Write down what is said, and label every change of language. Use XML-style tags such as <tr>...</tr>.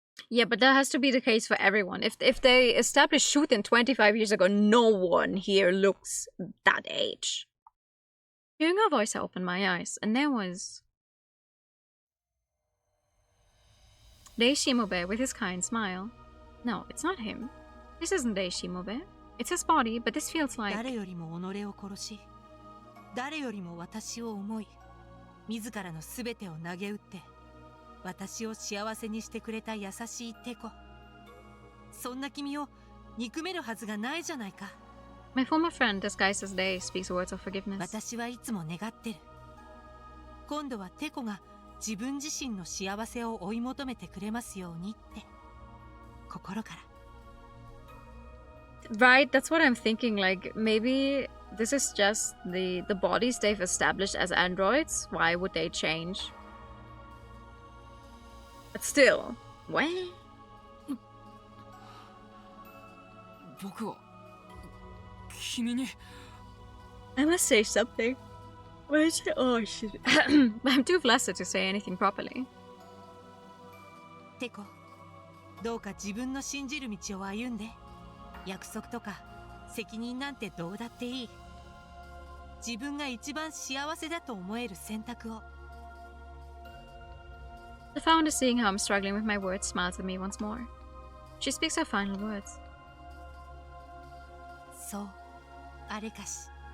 <en>Yeah, but that has to be the case for everyone. If they established Shuten 25 years ago, no one here looks that age. Hearing her voice, I opened my eyes, and there was Dei Shimobe with his kind smile. No, it's not him. This isn't Dei Shimobe. It's his body, but this feels like...</en> <ja>誰よりも己を殺し、誰よりも私を思い、自らのすべてを投げ打って、私を幸せにしてくれた優しいテコ。そんな君を憎めるはずがないじゃないか。</ja> <en>My former friend, disguised as Dei, speaks words of forgiveness.</en> <ja>私はいつも願ってる。今度はテコが自分自身の幸せを追い求めてくれますようにって。心から。</ja> <en>Right, that's what I'm thinking. Like, maybe this is just the bodies they've established as androids. Why would they change? But still, what?</en> <ja>僕は君に</ja> <en>I must say something. Oh, shit. I'm too flustered to say anything properly.</en> <ja>テコ、どうか自分の信じる道を歩んで。約束とか責任なんてどうだっていい。自分が一番幸せだと思える選択を。</ja> <en>The founder, seeing how I'm struggling with my words, smiles at me once more. She speaks her final words.</en> <ja>そう、あれかし。</ja>